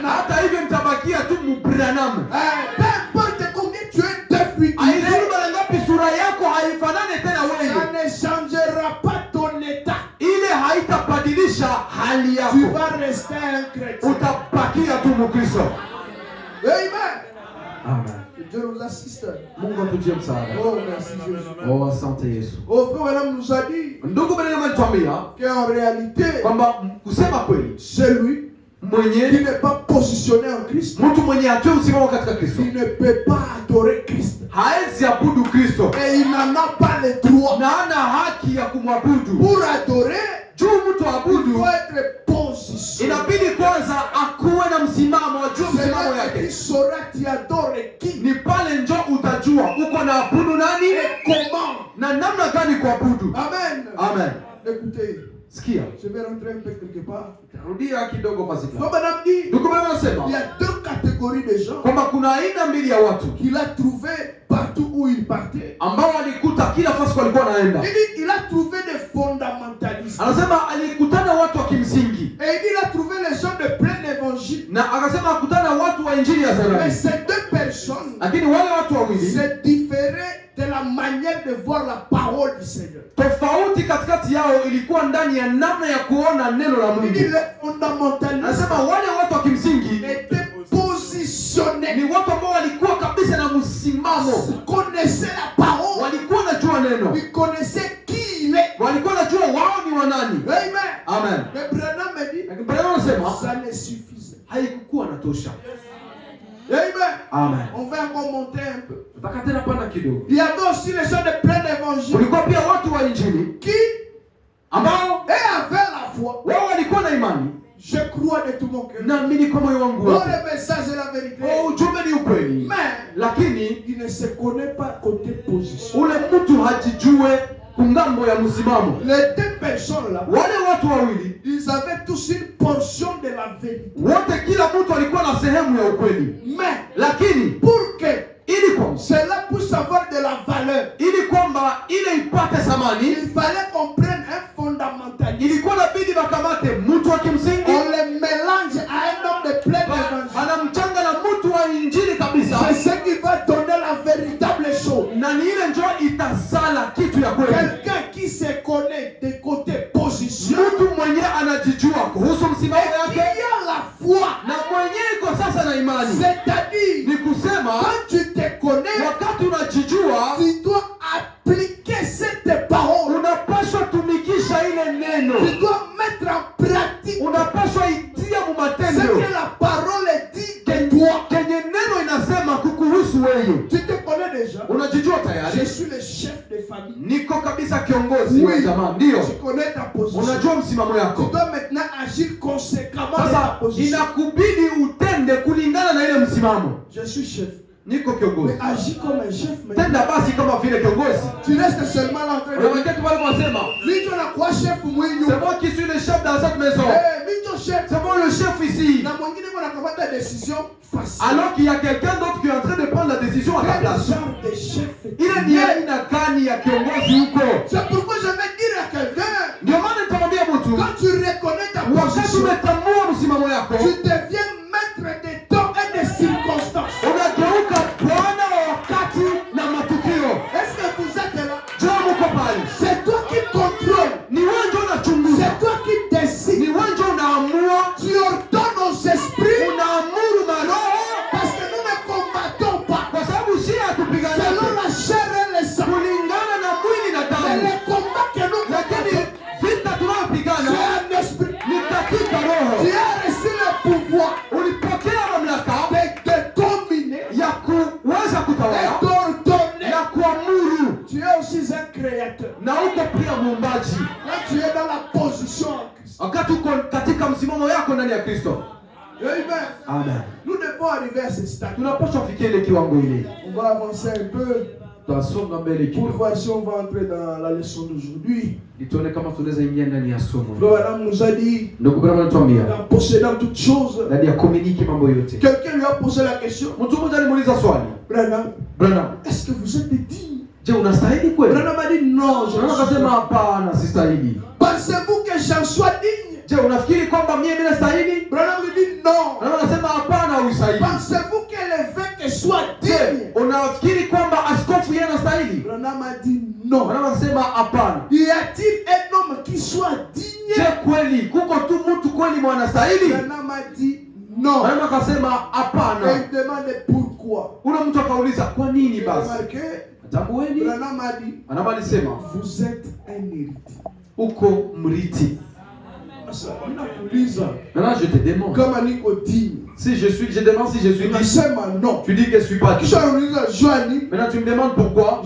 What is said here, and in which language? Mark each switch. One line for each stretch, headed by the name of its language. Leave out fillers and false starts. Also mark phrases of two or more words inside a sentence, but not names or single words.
Swahili: Hata hivyo nitabakia tu Mbranham.
French: Peu importe combien tu es défiguré,
Swahili: Haidhuru mara ngapi sura yako haifanane tena
French: ça
Swahili: wewe,
French: ne changera pas ton état.
Swahili: ile haitabadilisha hali
French: Tu
Swahili: yako.
French: vas rester un chrétien.
Swahili: Utabakia tu Mkristo. Amen. Amen.
French: Que Dieu nous assiste.
Swahili: Mungu atujie msaada.
French: Oh, merci Jésus.
Swahili: Oh, asante Yesu.
French: Oh, frère Branham nous a dit
Swahili: Ndugu Branham alituambia
French: qu'en réalité,
Swahili: kwamba kusema kweli,
French: c'est lui
Swahili: mwenye
French: qui n'est pas positionné en Christ,
Swahili: mtu mwenye hatui msimamo katika Kristo
French: il ne peut pas adorer Christ.
Swahili: haezi abudu Kristo
French: Et il n'en a pas le droit.
Swahili: na hana haki ya kumwabudu.
French: Pour adorer,
Swahili: Juu mtu
French: il
Swahili: abudu
French: faut être positionné.
Swahili: inabidi kwanza akuwe na msimamo, ajue
French: C'est
Swahili: msimamo
French: là que tu
Swahili: yake.
French: sauras tu adores qui
Swahili: Ni pale njo utajua uko na abudu nani
French: et comment.
Swahili: na namna gani kuabudu. Amen. Amen.
French: Écoutez,
Swahili: Sikia,
French: je vais rentrer un peu quelque part.
Swahili: rudia kidogo basi.
French: Comme madame dit,
Swahili: Ndugu bwana anasema
French: il y a deux catégories de gens
Swahili: kwamba kuna aina mbili ya watu
French: qu'il a trouvé partout où il partait.
Swahili: ambao walikuta kila fasi walikuwa wanaenda.
French: Il dit, il a trouvé des fondamentalistes.
Swahili: Anasema alikutana watu wa kimsingi
French: Et il dit, il a trouvé les gens de plein évangile.
Swahili: na akasema akutana watu wa injili ya
French: Mais
Swahili: zamani,
French: ces deux personnes
Swahili: lakini wale watu wawili
French: se différaient de la manière de voir la parole du Seigneur.
Swahili: tofauti katikati yao ilikuwa ndani ya namna ya kuona neno la
French: Il dit,
Swahili: Mungu.
French: les fondamentalistes
Swahili: Anasema wale watu wa kimsingi
French: étaient positionnés.
Swahili: ni watu ambao walikuwa kabisa na msimamo,
French: Ils connaissaient la parole.
Swahili: walikuwa najua neno,
French: Ils connaissaient qui il est.
Swahili: walikuwa najua wao ni wanani. Amen. Amen.
French: Mais Branham me dit,
Swahili: Lakini Bwana anasema
French: ça ne suffisait.
Swahili: haikukuwa natosha. Amen. Amen.
French: On va encore monter un peu.
Swahili: Nataka tena pana kidogo.
French: Il y avait aussi les gens de plein évangile
Swahili: Kulikuwa pia watu wa injili
French: qui
Swahili: ambao
French: avaient la foi.
Swahili: wao walikuwa na imani,
French: Je crois de tout mon cœur.
Swahili: naamini kwa moyo wangu
French: Dans
Swahili: wote,
French: le message et la vérité.
Swahili: oh, ujumbe ni ukweli,
French: Mais
Swahili: lakini
French: il ne se connaît pas côté position.
Swahili: ule mtu hajijue kungambo ya msimamo.
French: Les deux personnes là,
Swahili: Wale watu wawili
French: ils avaient tous une portion de la vérité.
Swahili: wote, kila mtu alikuwa na sehemu ya ukweli,
French: Mais
Swahili: lakini
French: pour que
Swahili: ili kwamba
French: cela puisse avoir de la valeur,
Swahili: ili kwamba ile ipate thamani,
French: il fallait qu'on prenne un fondamentaliste.
Swahili: ilikuwa inabidi wakamate mtu wa kimsingi
French: On le mélange à un homme de plein évangile.
Swahili: anamchanga na mtu wa injili kabisa,
French: C'est ce qui va donner la véritable chose.
Swahili: na ni ile njoo itasala kitu ya kweli.
French: Quelqu'un qui se connaît des côtés position
Swahili: Mtu mwenye anajijua kuhusu msimamo
French: et qui
Swahili: yake
French: a la foi.
Swahili: na mwenye iko sasa na imani,
French: C'est-à-dire,
Swahili: ni kusema
French: quand tu te connais,
Swahili: wakati unajijua
French: tu dois appliquer cette parole.
Swahili: unapaswa tumikisha ile neno,
French: Tu dois mettre en pratique
Swahili: unapaswa itia mu
French: ce
Swahili: matendo
French: que la parole dit de toi.
Swahili: kenye neno inasema kukuhusu wewe.
French: Tu te connais déjà.
Swahili: Unajijua
French: Je
Swahili: tayari,
French: suis le chef de famille.
Swahili: niko kabisa kiongozi wa jamaa, ndio
French: Tu connais ta position.
Swahili: unajua msimamo
French: Tu
Swahili: yako.
French: dois maintenant agir conséquemment de ta
Swahili: Sasa
French: position.
Swahili: inakubidi utende kulingana na ile msimamo.
French: Je suis chef.
Swahili: Niko
French: Mais
Swahili: kiongozi,
French: agis comme un chef. maintenant.
Swahili: tenda basi kama vile kiongozi.
French: Tu restes seulement là en train de dire,
Swahili: Unaweketi pale kwa sema Lijo na kwa chef mwenyu.
French: c'est moi qui suis le chef dans cette maison,
Swahili: Eh, Lijo chef.
French: c'est moi le chef ici,
Swahili: Na mwingine kuna kamata
French: décision facile. alors qu'il y a quelqu'un d'autre qui est en train de prendre la décision à ta Quel place. genre de chef
Swahili: Ile ni aina gani ya kiongozi huko?
French: C'est pourquoi je vais dire à quelqu'un,
Swahili: Ndio maana nitamwambia mtu,
French: quand tu reconnais ta
Swahili: wakati
French: position,
Swahili: umetambua msimamo yako,
French: tu deviens maître des temps et des circonstances.
Swahili: unageuka bwana wa wakati na matukio.
French: Est-ce que vous êtes là?
Swahili: Je muko pale,
French: C'est toi qui contrôles.
Swahili: ni wewe ndio unachunguza,
French: C'est toi qui décides.
Swahili: ni wewe ndio unaamua,
French: Tu ordonnes aux esprits
Swahili: unaamuru maroho,
French: parce que nous ne combattons pas
Swahili: kwa sababu si hatupigani
French: selon la chair et le sang.
Swahili: kulingana na mwili na
French: C'est
Swahili: damu,
French: le combat que nous
Swahili: lakini
French: combattons.
Swahili: vita tunayopigana
French: C'est un esprit.
Swahili: ni katika roho.
French: Tu as reçu le pouvoir
Swahili: Ulipokea mamlaka
French: de dominer
Swahili: ya kuweza
French: et
Swahili: kutawala
French: d'ordonner.
Swahili: na kuamuru,
French: Tu es aussi un créateur.
Swahili: na uko pia muumbaji.
French: Quand tu es dans la position en Christ.
Swahili: Wakati uko katika msimamo yako ndani ya Kristo,
French: Amen.
Swahili: amen,
French: Nous devons arriver à ce stade.
Swahili: tunapaswa fikia ile kiwango ile.
French: On va avancer un peu
Swahili: Tutasonga mbele
French: pour
Swahili: kidogo
French: voir si on va entrer dans la leçon d'aujourd'hui.
Swahili: ili tuone kama tunaweza ingia ndani ya somo.
French: Florent nous a dit,
Swahili: Ndugu Branham anatuambia
French: en possédant toutes choses,
Swahili: ndani ya komuniki mambo yote.
French: quelqu'un lui a posé la question,
Swahili: Mtu mmoja alimuuliza swali, Branham, Branham,
French: est-ce que vous êtes digne?
Swahili: je unastahili kweli?
French: Branham a dit non, je
Swahili: Branham
French: ne suis
Swahili: akasema
French: pas.
Swahili: hapana, sistahili.
French: Pensez-vous que j'en sois digne?
Swahili: Je, unafikiri kwamba mimi nastahili?
French: Branham lui dit non.
Swahili: Branham akasema hapana, ustahili.
French: Pensez-vous que l'évêque soit digne?
Swahili: Je, unafikiri kwamba askofu yeye anastahili?
French: Branham a dit non.
Swahili: Branham akasema hapana.
French: Y a-t-il un homme qui soit digne?
Swahili: Je, kweli kuko tu mtu kweli mwanastahili?
French: Branham a dit non.
Swahili: Branham akasema
French: Et
Swahili: hapana.
French: il demande pourquoi.
Swahili: Ule mtu akauliza kwa nini
French: Il a
Swahili: basi?
French: remarqué,
Swahili: Tambueni.
French: Branham a dit,
Swahili: Anama alisema
French: vous êtes un héritier.
Swahili: uko mriti.
French: Maintenant, je te demande. Si je demande si je suis digne. Non. Tu dis que je ne suis pas digne. Maintenant, tu me demandes pourquoi.